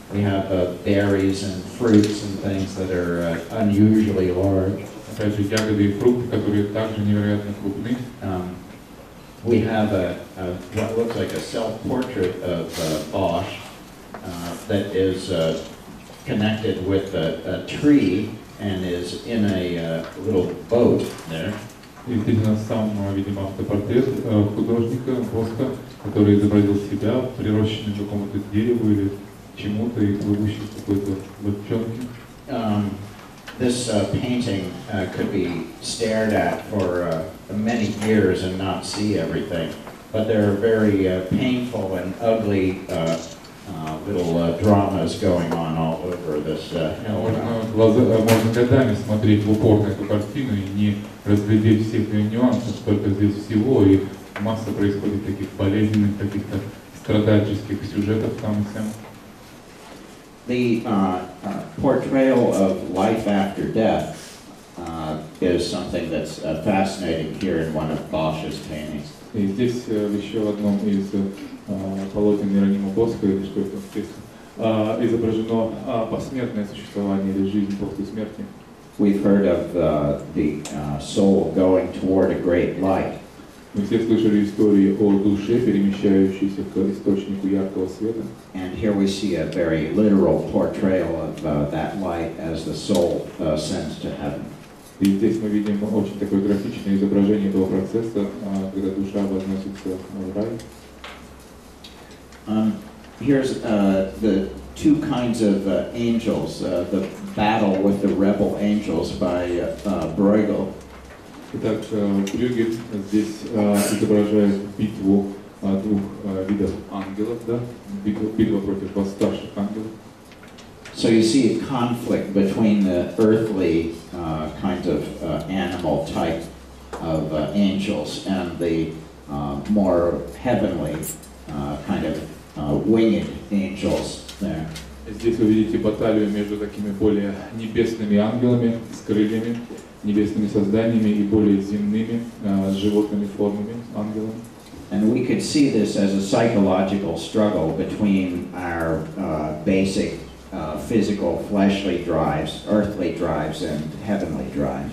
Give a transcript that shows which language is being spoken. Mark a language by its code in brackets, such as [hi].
[en] We have berries and fruits and things that are unusually large. [ru] Опять же, ягоды и фрукты, которые также невероятно крупны. [en] We have what looks like a self-portrait of Bosch that is connected with a tree and is in a little boat there. [ru] И здесь у нас сам, видимо, автопортрет художника Боска, который изобразил себя прирощенным к какому-то дереву или чему-то и плывущий в какой-то лодчонке. [en] This painting could be stared at for many years and not see everything, but there are very painful and ugly little dramas going on all over this hill. [ru] Можно годами смотреть в упор на эту картину и не разглядеть всех ее нюансов, столько здесь всего, и масса происходит таких болезненных, каких-то страдальческих сюжетов там и сям. [en] The portrayal of life after death is something that's fascinating here in one of Bosch's paintings. [ru] И здесь еще в одном из полотен Иеронима Боска, или что это здесь, изображено посмертное существование или жизнь после смерти. [en] We've heard of the soul going toward a great light. [ru] Мы все слышали истории о душе, перемещающейся к источнику яркого света. [en] And here we see a very literal portrayal of that light as the soul ascends to heaven. [ru] И здесь мы видим очень такое графичное изображение этого процесса, когда душа возносится в рай. [en] Here's the two kinds of angels, the battle with the rebel angels by Bruegel. [ru] Итак, Брюгель здесь изображает битву двух видов ангелов, да? Битва против восставших ангелов. [en] So you see a conflict between the earthly kind of animal type of angels and the more heavenly kind of winged angels there. [ru] Здесь вы видите баталию между такими более небесными ангелами с крыльями, небесными созданиями и более земными с животными формами ангелами. [en] And we could see this as a psychological struggle between our basic physical, fleshly drives, earthly drives, and heavenly drives.